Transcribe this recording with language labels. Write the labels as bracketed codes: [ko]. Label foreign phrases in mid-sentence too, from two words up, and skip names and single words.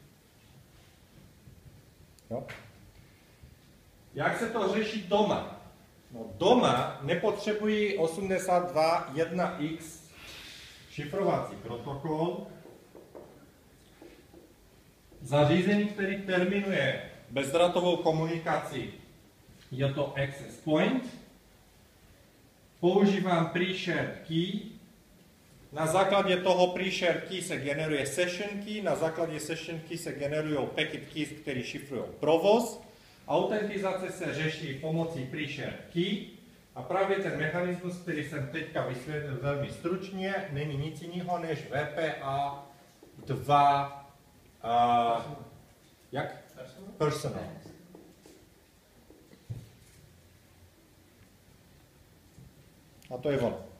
[cs] Jo? Jak se to řeší doma? No, doma nepotřebují 82.1x šifrovací protokol. Zařízení, který terminuje bezdrátovou komunikaci, je to [en] access point. [cs] Používám [en] pre-shared key. [cs] Na základě toho [en] pre-shared key [cs] se generuje [en] session key, [cs] na základě [en] session key [cs] se generují [en] packet keys, [cs] které šifrují provoz. Autentizace se řeší pomocí [en] pre-shared key [cs] a právě ten mechanismus, který jsem teďka vysvětlil velmi stručně, není nic jiného než VPA2 jak? Personal. A to je ono.